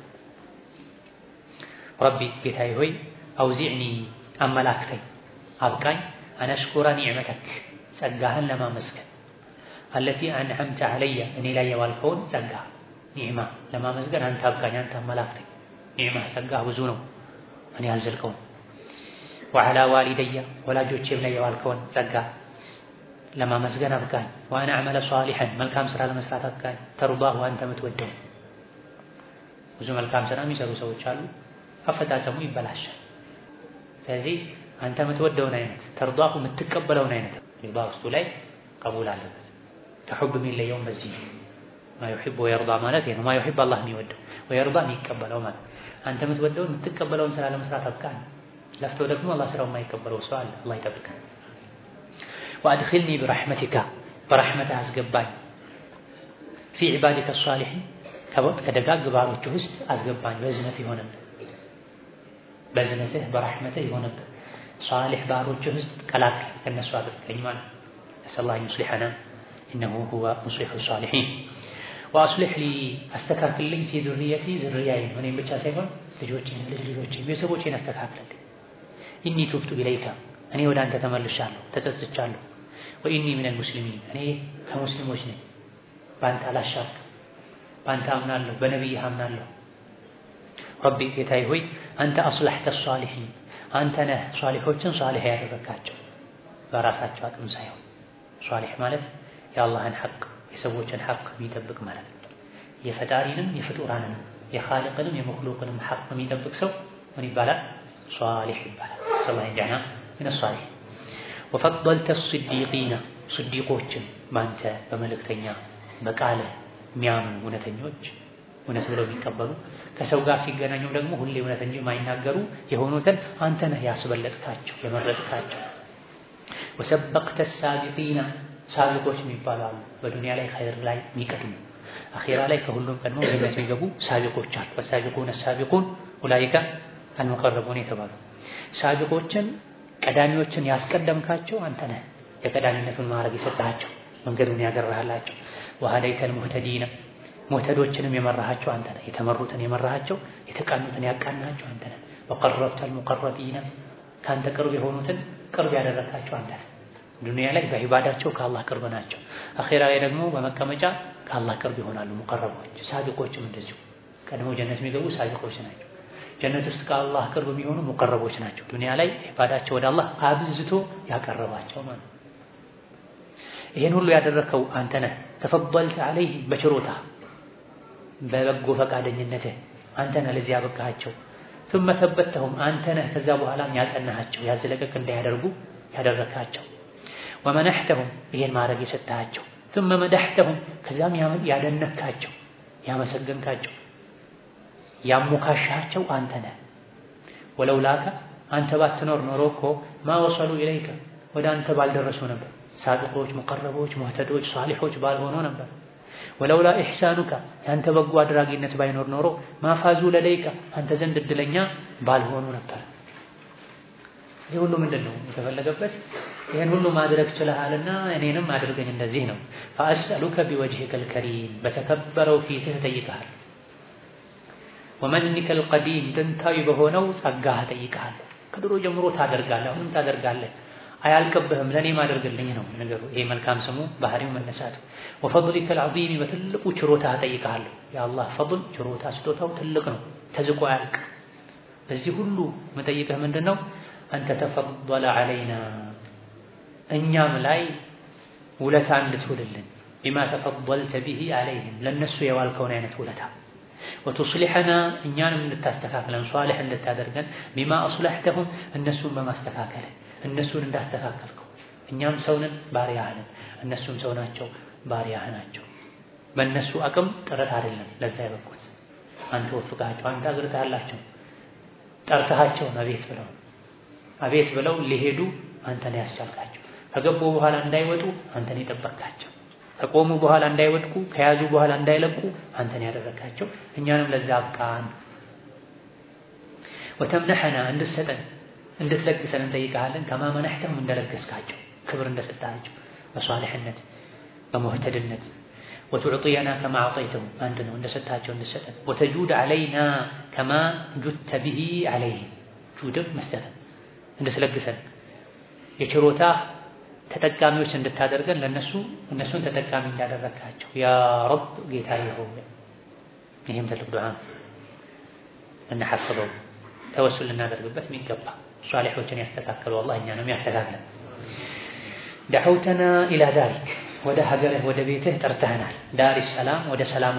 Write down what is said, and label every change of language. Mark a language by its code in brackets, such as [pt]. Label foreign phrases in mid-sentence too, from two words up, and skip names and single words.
[am] ረቢ ጌታዬ ሆይ አውዚዕኒ አመላክተኝ አብቃኝ [ar] أن أشكر نعمتك [am] ጸጋህን ለማመስገን [ar] التي أنعمت علي [am] እኔ ላይ የዋልከውን ጸጋ ኒዕማ ለማመስገን አንተ አብቃኝ፣ አንተ አመላክተኝ። ኒዕማ ጸጋህ ብዙ ነው፣ እኔ አልዘልቀውም። [ar] وعلى والدي [am] ወላጆቼም ላይ የዋልከውን ጸጋ ለማመስገን አብቃኝ [ar] وأن أعمل صالحا [am] መልካም ስራ ለመስራት አብቃኝ ተርዳሁ አንተ የምትወደው ብዙ መልካም ስራ የሚሰሩ ሰዎች አሉ አፈጻጸሙ ይበላሻል ስለዚህ አንተ የምትወደውን አይነት ተርዳሁ የምትቀበለውን አይነት በውስጡ ላይ ቀቡል አለበት ተحب የሚለየውም በዚህ [ar] ما يحب ويرضى [am] ማለት ነው [ar] ما يحب الله [am] የሚወደው ويرضى የሚቀበለው ማለት አንተ የምትወደውን የምትቀበለውን ስራ ለመስራት አብቃኝ ለፍቶ ደግሞ አላህ ስራው የማይቀበለው ሰው አለ አላህ ይጠብቀን [ar] وادخلني برحمتك برحمتك [am] አስገባኝ [ar] في عبادك الصالحين [am] ከደጋግ ባሮች ውስጥ አስገባኝ በዝነት ይሆነብህ በዝነትህ በረሕመትህ ይሆነብህ ሷሊህ ባሮች ውስጥ ቀላቅል ከነሱ አድርገኝ ማለት [ar] الله يصلحنا إنه هو مصلح الصالحين وأصلح لي [am] أستكاكلኝ [ar] في ذريتي ذرياي [am] እኔም ብቻ ሳይሆን ልጆቼን ቤተሰቦቼን አስተካክልልኝ [ar] إني تبت إليك [am] እኔ ወደ አንተ ተመልሻለሁ ተጸጽቻለሁ [ar] وإني من المسلمين [am] እኔ ከሙስሊሞች ነኝ ባንተ አላሻርክ ባንተ አምናለሁ በነብይህ አምናለሁ ረቢ ጌታዬ ሆይ አንተ [ar] أصلحت الصالحين [am] አንተ ነህ ሷሊሖችን ሷሊህ ያደረካቸው በራሳቸው አቅም ሳይሆን ሷሊህ ማለት የአላህን ሐቅ የሰዎችን ሐቅ የሚጠብቅ ማለት ነው የፈጣሪንም የፍጡራንም የኻሊቅንም የመኽሉቅንም ሐቅ የሚጠብቅ ሰው ምን ይባላል ሷሊህ ይባላል ሰላህ ይጃና [ar] من الصالح وفضلت الصديقين [am] صديقዎችን ባንተ በመልእክተኛ በቃለ የሚያምኑ እውነተኞች እውነት ብለው የሚቀበሉ ከሰው ጋር ሲገናኙ ደግሞ ሁሌ እውነት እንጂ የማይናገሩ የሆኑትን አንተ ነህ ያስበለጥካቸው የመረጥካቸው [ar] وسبقت السابقين [am] ሳቢቆች የሚባሉ በዱንያ ላይ ኸይር ላይ የሚቀድሙ አኺራ ላይ ከሁሉም ቀድመው ጀነት የሚገቡ ሳቢቆች አሉ [ar] والسابقون السابقون اولئك المقربون [am] የተባሉ ሳቢቆችን ቀዳሚዎችን ያስቀደምካቸው አንተ ነህ የቀዳሚነቱን ማዕረግ የሰጣቸው መንገዱን ያገራህላቸው [ar] وهديت المهتدين [am] ሙህተዶችንም የመራሃቸው አንተ ነህ የተመሩትን የመራሃቸው የተቃኑትን ያቃናቸው አንተ ነህ [ar] وقربت المقربين [am] ካንተ ቅርብ የሆኑትን ቅርብ ያደረካቸው አንተ ነህ ዱንያ ላይ በዒባዳቸው ከአላህ ቅርብ ናቸው አኺራ ላይ ደግሞ በመቀመጫ ከአላህ ቅርብ ይሆናሉ ሙቀረቦች ሳቢቆችም እንደዚሁ ቀድሞ ጀነት የሚገቡ ሳቢቆች ናቸው ጀነት ውስጥ ከአላህ ቅርብ የሚሆኑ ሙቀረቦች ናቸው ዱንያ ላይ ዒባዳቸው ወደ አላህ አብዝቶ ያቀረባቸው ማለት ይሄን ሁሉ ያደረከው አንተ ነህ [ar] تفضلت عليه [am] በችሮታ በበጎ ፈቃደኝነትህ አንተ ነህ ለዚህ ያበቃቸው [ar] ثم ثبتهم [am] አንተ ነህ ከዛ በኋላም ያጸናሃቸው ያዝለቀቅ እንዳያደርጉ ያደረካቸው ومنحتهم ይሄን ማድረግ የሰጣቸው [ar] ثم مدحتهم [am] ከዛም ያደነካቸው ያመሰገንካቸው ያሞካሻቸው አንተ ነህ ወለውላከ አንተ ባትኖር ኖሮ እኮ [ar] ما وصلوا اليك [am] ወደ አንተ ባልደረሱ ነበር ሳቢቆች ሙቀረቦች ሙህተዶች ሷሊሖች ባልሆኑ ነበር [ar] ولولا إحسانك [am] አንተ በጎ አድራጊነት ባይኖር ኖሮ [ar] ما فازوا لديك [am] አንተ ዘንድ እድለኛ ባልሆኑ ነበር ይሄ ሁሉ ምንድነው የተፈለገበት ይሄን ሁሉ ማድረግ ችለሃልና እኔንም አድርገኝ እንደዚህ ነው [ar] فاسالك بوجهك الكريم [am] በተከበረው ፊትህ ጠይቀሃል [ar] ومنك القديم [am] ጥንታዊ በሆነው ጸጋህ ጠይቀሃል ከድሮ ጀምሮ ታደርጋለህ አሁንም ታደርጋለህ አያልቅብህም ለኔም አድርግልኝ ነው ነገሩ ይሄ መልካም ስሙ ባህሪው መነሳት [ar] وفضلك العظيم [am] በትልቁ ችሮታህ ጠይቀሃል የአላህ ፈضል ችሮታ ስጦታው ትልቅ ነው ተዝቆ አያልቅ በዚህ ሁሉ መጠይቅህ ምንድነው አንተ [ar] تفضل علينا [am] እኛም ላይ ውለታ እንድትውልልን [ar] بما تفضلت به عليهم [am] ለነሱ የዋልከውን አይነት ውለታ وتصلحنا እኛንም እንድታስተካክለን ሷሊህ እንድታደርገን [ar] بما اصلحتهم [am] እነሱን በማስተካከል እነሱን እንዳስተካከልከው እኛም ሰውነን ባሪያህ ነን እነሱም ሰው ናቸው ባሪያህ ናቸው በእነሱ አቅም ጥረት አይደለም ለዛ ያበቁት አንተ ወፍቃቸው አንተ አግርታላቸው ጠርተሃቸው አቤት ብለው ሊሄዱ አንተን ያስቻልካቸው ከገቡ በኋላ እንዳይወጡ አንተን የጠበቅካቸው ከቆሙ በኋላ እንዳይወድቁ ከያዙ በኋላ እንዳይለቁ አንተን ያደረካቸው እኛንም ለዛ አብቃን وتمنحنا እንድትሰጠን እንድትለግሰን እንጠይቃለን [ar] كما منحتهم [am] እንደለገስካቸው ክብር እንደሰጣቸው በሷሊህነት በሙህተድነት [ar] وتعطينا كما اعطيتهم [am] አንተ ነው እንደሰጣቸው እንድትሰጠን [ar] وتجود علينا كما جدت به عليهم [am] ጁድ መስጠት እንድትለግሰን የችሮታ ተጠቃሚዎች እንድታደርገን እነሱን ተጠቃሚ እንዳደረካቸው [ar] يا رب [am] ጌታዬ ሆይ ይሄም ትልቅ ዱዓ እናሐፍዘው ተወሱል እናደርግበት የሚገባ ሷሊሖችን ያስተካከለው አላህ እኛንም ያስተካክለን። [ar] دعوتنا إلى دارك [am] ወደ ሀገርህ ወደ ቤትህ ጠርተህናል። [ar] دار سلام [am] ወደ ሰላሙ